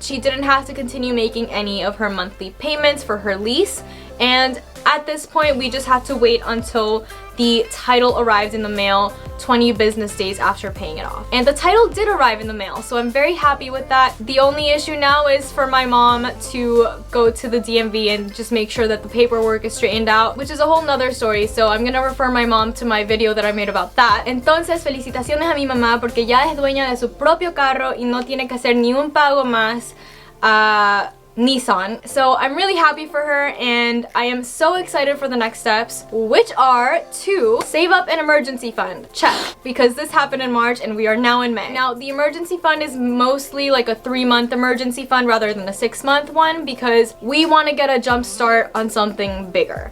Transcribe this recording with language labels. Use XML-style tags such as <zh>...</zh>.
<en>She didn't have to continue making any of her monthly payments for her lease, and at this point we just had to wait until the title arrived in the mail 20 business days after paying it off. And the title did arrive in the mail, so I'm very happy with that. The only issue now is for my mom to go to the DMV and just make sure that the paperwork is straightened out, which is a whole nother story, so I'm gonna refer my mom to my video that I made about that.</en> <es>Entonces, felicitaciones a mi mamá porque ya es dueña de su propio carro y no tiene que hacer ni un pago más a Nissan.</es> <en>So I'm really happy for her, and I am so excited for the next steps, which are to save up an emergency fund. Check, because this happened in March and we are now in May. Now the emergency fund is mostly like a 3-month emergency fund rather than a 6-month one, because we want to get a jump start on something bigger.</en>